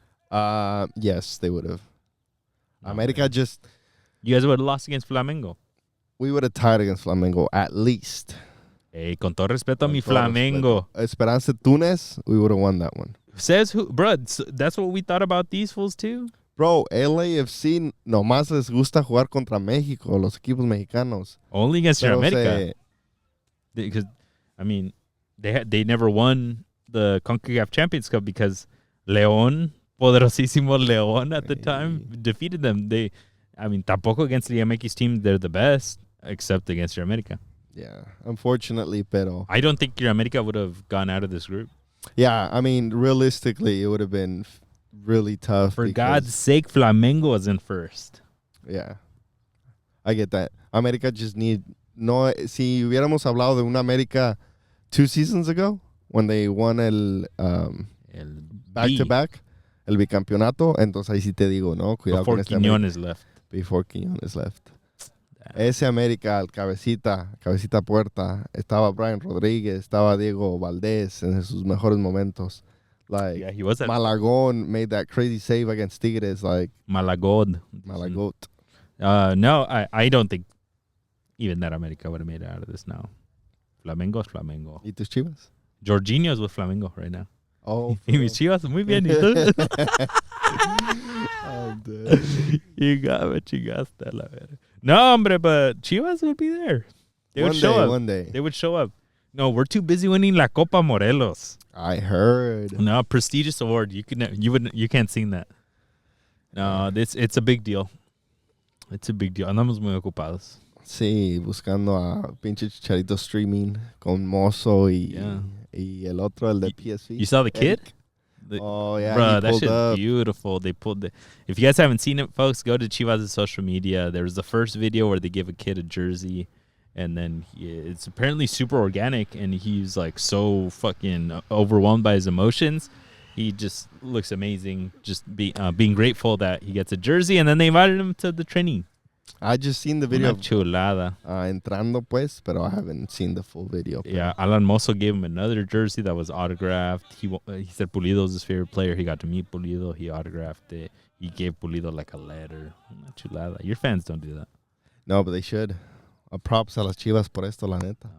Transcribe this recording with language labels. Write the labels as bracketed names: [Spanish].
[English] Yes, they would have. No, America man. just... You guys would have lost against Flamengo. We would have tied against Flamengo, at least. [Spanish] Hey, con todo respeto a mi Con todo Flamengo. respeto. [English] Esperanza Tunes, we would have won that one. Says who? Bro, that's what we thought about these fools too? [Spanish] Bro, LAFC nomás les gusta jugar contra México, los equipos mexicanos. [English] Only against your America. Because, I mean, they never won the CONCACAF Champions Cup because León, [Spanish] poderosísimo [English] León at the time, defeated them. I mean, [Spanish] tampoco [English] against the MX team, they're the best, except against your America. Yeah, unfortunately, [Spanish] pero... [English] I don't think your America would have gone out of this group. Yeah, I mean, realistically, it would have been really tough. For God's sake, Flamengo was in first. Yeah, I get that. America just need... [Spanish] No, si hubiéramos hablado de una América [English] 2 seasons ago, when they won [Spanish] el back-to-back, el bicampeonato, entonces ahí sí te digo, no, cuidado [English] Before [Spanish] con este [English] Quiñones left. Before Quiñones left. [Spanish] Ese América, el cabecita puerta, estaba Brian Rodríguez, estaba Diego Valdés en sus mejores momentos. [English] Like, Yeah, he was at Malagón made that crazy save against Tigres, like Malagot. No, I don't think even that America would have made it out of this now. Flamengo's Flamengo. [Spanish] ¿Y tus Chivas? [English] Jorginho's with Flamengo right now. Oh, Y mis Chivas, muy bien. ¿Y tú? I'm dead. You got me [Spanish] chingaste a la verga. No, hombre, [English] but Chivas would be there. They would show up. One day. They would show up. No, we're too busy winning La Copa Morelos. I heard. No, prestigious award. You can't sing that. No, it's a big deal. It's a big deal. [Spanish] Andamos muy ocupados. Sí, buscando a pinche Chicharito streaming con Mozo y el otro, el de PSV. [English] You saw the kid? Oh, yeah. Bro, that shit's up. beautiful. They pulled the. If you guys haven't seen it, folks, go to Chivas' social media. There was the first video where they give a kid a jersey, and then it's apparently super organic, and he's like so fucking overwhelmed by his emotions. He just looks amazing, just being grateful that he gets a jersey, and then they invited him to the training. I just seen the video. [Spanish] Una chulada. Entrando, pues, pero [English] I haven't seen the full video. Yeah, Alan Mozo gave him another jersey that was autographed. He said Pulido was his favorite player. He got to meet Pulido. He autographed it. He gave Pulido like a letter. [Spanish] Una chulada. [English] Your fans don't do that. No, but they should. [Spanish] Props a las Chivas por esto, la neta.